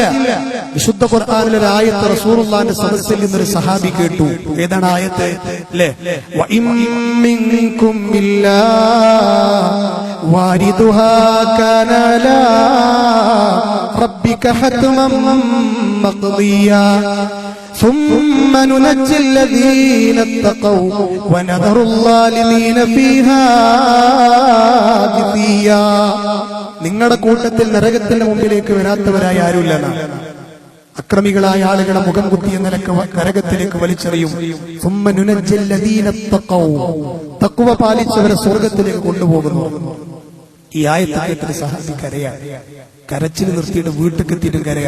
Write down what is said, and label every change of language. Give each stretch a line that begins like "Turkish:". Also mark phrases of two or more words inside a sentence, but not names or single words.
Malayalam: വിശുദ്ധ ഖുർആനിലെ ഒരു ആയത്ത് റസൂലുള്ളാഹിന്റെ സദസ്സിൽ നിന്നൊരു സഹാബി കേട്ടു. ഏതാണ് ആയത്ത്? അല്ലേ,
Arabic: وإن منكم إلا واردها كان على ربك حتما مقضيا ثم ننجي الذين اتقوا ونذر الظالمين فيها جثيا.
Malayalam: നിങ്ങളുടെ കൂട്ടത്തിൽ നരകത്തിന്റെ മുമ്പിലേക്ക് വരാത്തവരായി ആരുമില്ലെന്നാണ്. അക്രമികളായ ആളുകളെ മുഖം കുത്തിയ നിലക്ക് നരകത്തിലേക്ക് വലിച്ചെറിയും.
Arabic: ثم ننجي الذين اتقوا,
Malayalam: തഖ്വ പാലിച്ചവരെ സ്വർഗ്ഗത്തിലേക്ക് കൊണ്ടുപോകുന്നു. ഈ ആയത്തിൽ സഹാബി കരയാ, കരച്ചിൽ നിർത്തിയിട്ട് വീട്ടിൽ എത്തിയിട്ടും കരയാ.